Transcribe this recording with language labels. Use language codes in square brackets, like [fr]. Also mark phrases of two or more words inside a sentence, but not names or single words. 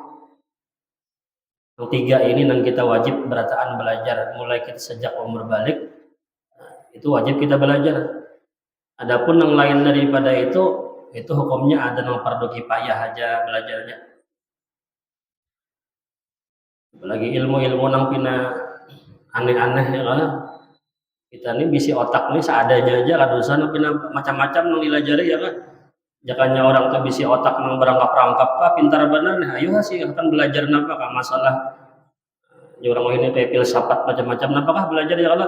[bjn] Yang tiga ini yang kita wajib berataan belajar mulai kita sejak umur balik, itu wajib kita belajar. Adapun yang lain daripada itu hukumnya ada yang [ar] fardu kifayah [bjn] aja belajarnya. Apalagi ilmu-ilmu yang pina aneh-aneh ya kan. Kita ini bisi otak nih seadanya aja kadusan pina macam-macam yang dilajari ya kan. Jakanya orang tuh bisi otak nang berangkap-rangkap pintar bener nih, ayo sih akan belajar napa kah masalah orang ini kayak filsafat macam-macam napakah belajar ya Allah.